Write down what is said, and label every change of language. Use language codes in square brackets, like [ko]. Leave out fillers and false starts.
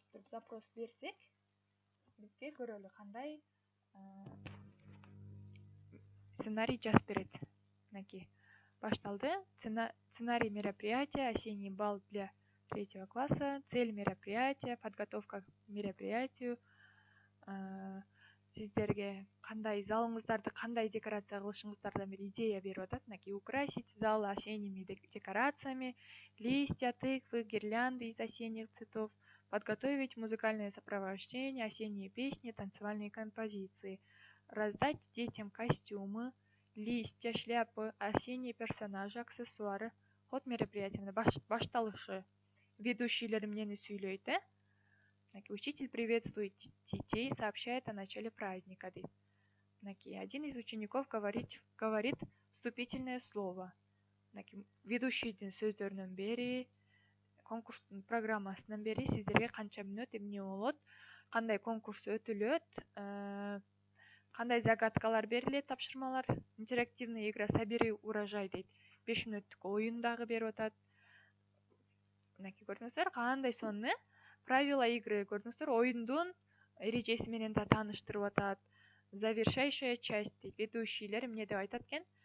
[ky] Запрос берсек, бизге көрөлү кандай сценарий жазып берет. Мынакей башталды. [ru] Сценарий мероприятия, осенний бал для 3 класса, цель мероприятия, подготовка к мероприятию. [ky] Сиздерге кандай залыңыздарды кандай декорация кылышыңыздардан бир идея берип атат. Мынакей [ru] украсить зал осенними декорациями, листья, тыквы, гирлянды из осенних цветов, подготовить музыкальное сопровождение, осенние песни, танцевальные композиции, раздать детям костюмы, листья, шляпы, осенние персонажи, аксессуары. Ход мероприятия [ky] башталышы. Ведущийлер эмнени сүйлөйт, [ru] Учитель приветствует детей, сообщает о начале праздника. Один из учеников говорит вступительное слово. [ky] Ведущийдин сөздөрүнөн бери, конкурстун программасынан бери сиздерге канча мүнөт эмне болот, кандай конкурс өтүлөт, кандай загадкалар берилет, тапшырмалар, [ru] интерактивная игра «Собери урожай» [ky] дейт. 5 мүнөттүк оюн дагы берип атат. Көрдүңүздөр, кандай сонун, [ru] правила игры [ky] көрдүңүздөр, оюндун эрежеси менен да тааныштырып атат. [ru] Завершающая часть [ky] дейт. Ведущийлер эмне деп айтат экен?